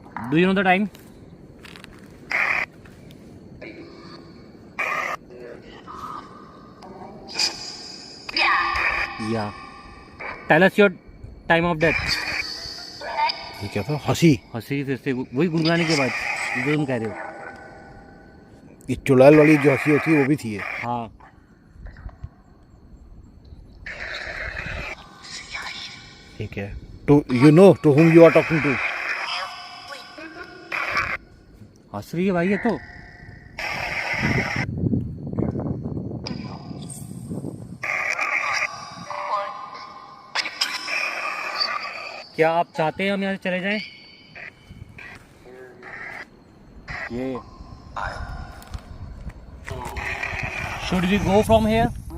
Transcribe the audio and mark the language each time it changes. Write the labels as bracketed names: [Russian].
[English] Do you know the time? Yeah. Tell us your time of death. [Hindi] ये क्या था? हंसी। हंसी फिर से वही गुनगुनाने के बाद जो तुम कह रहे हो। ये चुड़ैल वाली जो हंसी होती है वो भी थी ये। हाँ। ठीक है। [English] To you know to whom you are talking to? [Hindi] हंस रही है भाई ये तो। क्या आप चाहते हैं हम यहाँ से चले जाएं? [English] ये Should we go from here?